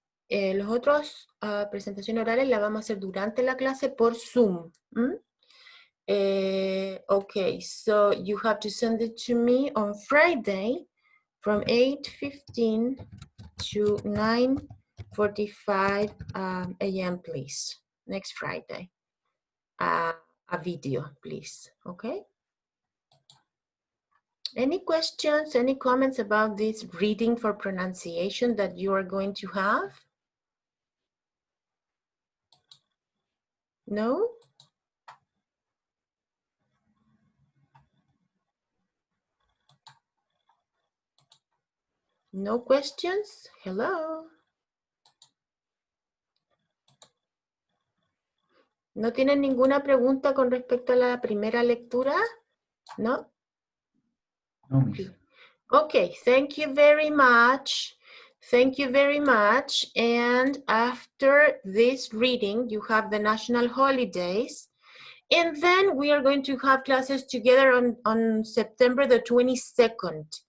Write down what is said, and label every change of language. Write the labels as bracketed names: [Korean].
[Spanish] Los otros presentaciones orales las vamos a hacer durante la clase por Zoom. [English] Okay, so you have to send it to me on Friday from 8:15 to 9:45 a.m. please. Next Friday. A video, please. Okay. Any questions, any comments about this reading for pronunciation that you are going to have? No? No questions? Hello? [Spanish] ¿No tienen ninguna pregunta con respecto a la primera lectura? ¿No? [English] No, Miss. Okay, thank you very much. Thank you very much. And after this reading, you have the national holidays. And then we are going to have classes together on September the 22nd.